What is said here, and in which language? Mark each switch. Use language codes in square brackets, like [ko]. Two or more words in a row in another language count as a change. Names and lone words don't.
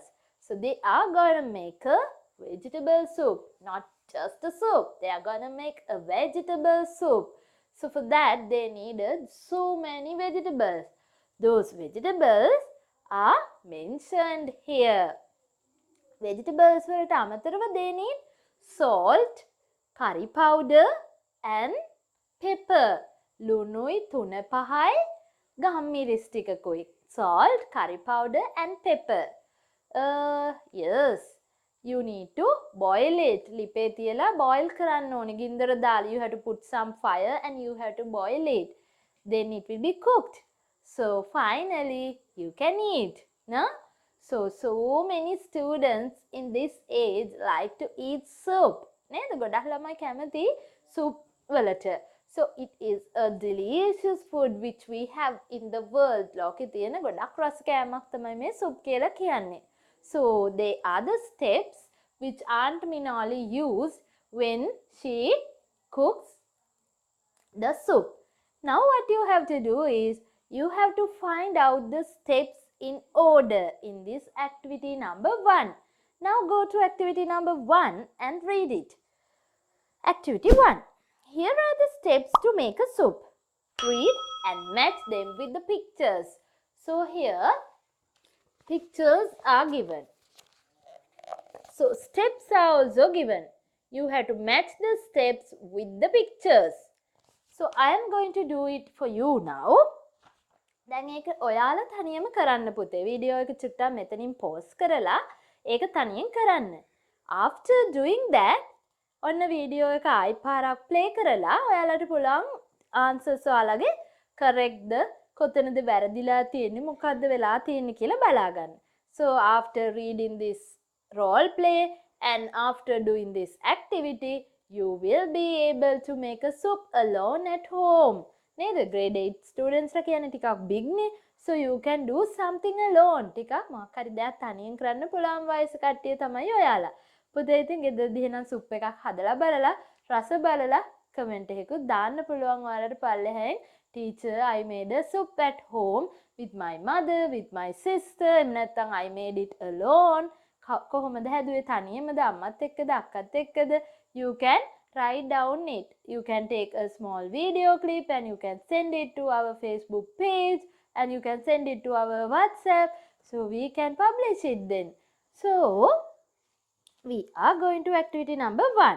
[en] So they are going to make a vegetable soup, not just a soup. They are going to make a vegetable soup. So for that, they needed so many vegetables. Those vegetables are mentioned here. Vegetables [si] වලට අමතරව [en] they need salt, curry powder and pepper. [si] ලුණුයි 3-5 ගම්මිරිස් ටිකකුයි. [en] Salt, curry powder and pepper. Yes, you need to boil it. [si] ලිපේ තියලා boil කරන්න ඕනේ. ගින්දර දාලා [en] you have to put some fire and you have to boil it. Then it will be cooked. So finally you can eat. No? So many students in this age like to eat soup. [si] නේද? ගොඩක් ළමයි කැමති soup වලට. [en] So it is a delicious food which we have in the world. [si] ලෝකේ තියෙන ගොඩක් රස කෑමක් තමයි මේ soup කියලා කියන්නේ. [en] So they are the steps which Aunt Minoli used when she cooks the soup. Now what you have to do is you have to find out the steps in order in this activity number 1. Now go to activity number 1 and read it. Activity 1. Here are the steps to make a soup. Read and match them with the pictures. So here pictures are given. So steps are also given. You have to match the steps with the pictures. So I am going to do it for you now. [si] දැන් ඒක ඔයාලා තනියම කරන්න පුතේ. වීඩියෝ එක චුට්ටක් මෙතනින් පෝස් කරලා ඒක තනියෙන් කරන්න. [en] After doing that, [si] ඔන්න වීඩියෝ එක ආයි පාරක් ප්ලේ කරලා ඔයාලට පුළුවන් answers ඔයාලගේ correct ද කොතනද වැරදිලා තියෙන්නේ මොකද්ද වෙලා තියෙන්නේ කියලා බලා ගන්න. [en] So after reading this role play and after doing this activity, you will be able to make a soup alone at home. [si] නේද? [en] grade 8 students [si] ලා කියන්නේ ටිකක් big නේ. [en] So you can do something alone. [si] ටිකක් මොකක් හරි දෙයක් තනියෙන් කරන්න පුළුවන් වයස කට්ටිය තමයි ඔයාලා. පුතේ ඉතින් ගෙදරදී එහෙනම් සුප් එකක් හදලා බලලා රස බලලා කමෙන්ට් එකකුත් දාන්න පුළුවන් ඔයාලට පල්ලෙහෙන්. [en] Teacher, I made a soup at home with my mother, with my sister. [si] එහෙම නැත්නම් [en] I made it alone. [si] කොහොමද හැදුවේ තනියමද අම්මත් එක්කද අක්කත් එක්කද? [en] You can write down it. You can take a small video clip and you can send it to our Facebook page and you can send it to our WhatsApp so we can publish it then. So we are going to activity number 1.